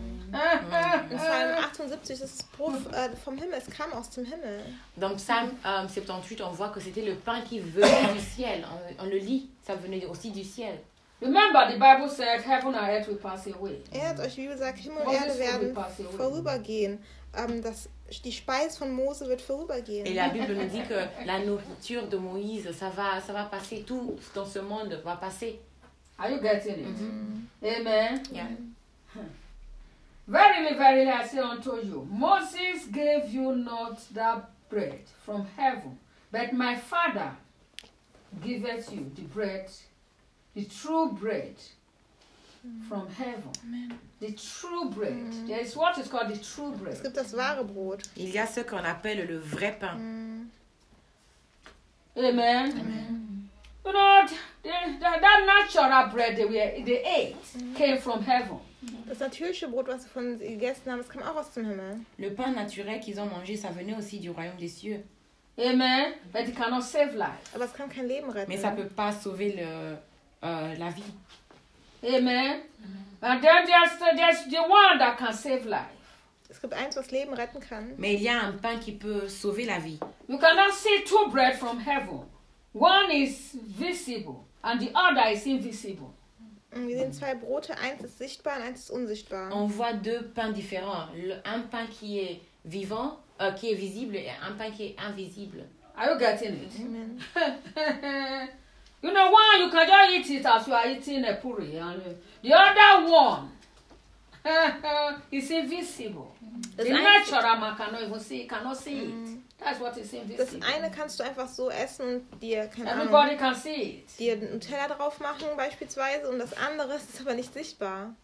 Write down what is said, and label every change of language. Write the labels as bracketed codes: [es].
[de] Psalm 78, c'est Brot vom Himmel. Es kam aus dem Himmel. [fr] Dans Psalm 78, on voit que c'était le pain qui venait du ciel. On le lit, ça venait aussi du ciel. [en] Remember, the Bible said, heaven and earth will pass away. [de] Erd, euch wie gesagt, Himmel und Erde werden vorübergehen. Die Speise von Mose wird vorübergehen. [fr] Et la Bible nous dit que la nourriture de Moïse, ça va passer, tout dans ce monde va passer. [en] Are you getting it? Mm-hmm. Amen. Yeah. Verily, verily, I say unto you, Moses gave you not that bread from heaven, but my Father giveth you the bread. The true bread from heaven. Amen. The true bread. There is what is called the true bread. [de] Es gibt das wahre Brot. [fr] Il y a ce qu'on appelle le vrai pain. Amen. Amen. [en] You know, that natural bread they ate came from heaven. [de] Das natürliche Brot, was sie von gegessen haben, es kam auch aus dem Himmel. [fr] Le pain naturel qu'ils ont mangé, ça venait aussi du royaume des cieux. [en] Amen. But it cannot save life. [de] Aber es kann kein Leben retten. [fr] Mais ça peut pas sauver le la vie. Amen. Amen. [en] And then there's the one that can save life. [de] Es gibt eins, was Leben retten kann. [fr] Mais il y a un pain qui peut sauver la vie. [en] You cannot see two bread from heaven. One is visible and the other is invisible. [de] Wir sehen zwei Brote, eins ist sichtbar und eins ist unsichtbar. [fr] On voit deux pains différents. Un pain qui est vivant, qui est visible et un pain qui est invisible. [en] Are you getting it? Amen. You know, one, you can just eat it as you are eating a puri. And the other one is invisible. The natural man cannot even see it. That's what is in this. [de] Das eine kannst du einfach so essen und dir, keine [en] Everybody [de] Ahnung, [en] can see it. [de] Dir Nutella drauf machen beispielsweise und das andere ist aber nicht sichtbar.